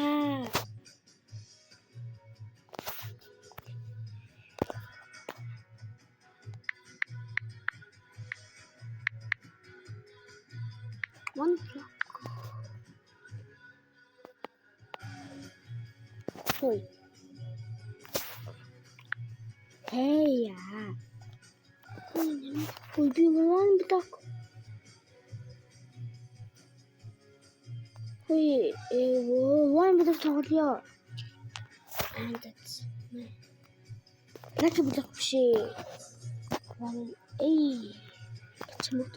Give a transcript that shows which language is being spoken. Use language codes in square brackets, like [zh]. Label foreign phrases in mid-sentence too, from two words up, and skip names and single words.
[en] One block. [mn] Ой. Hey яа. Ой би [en] one block. [mn] Ой [en] one block [mn] тоглоё. Лаки block биш. Чамд.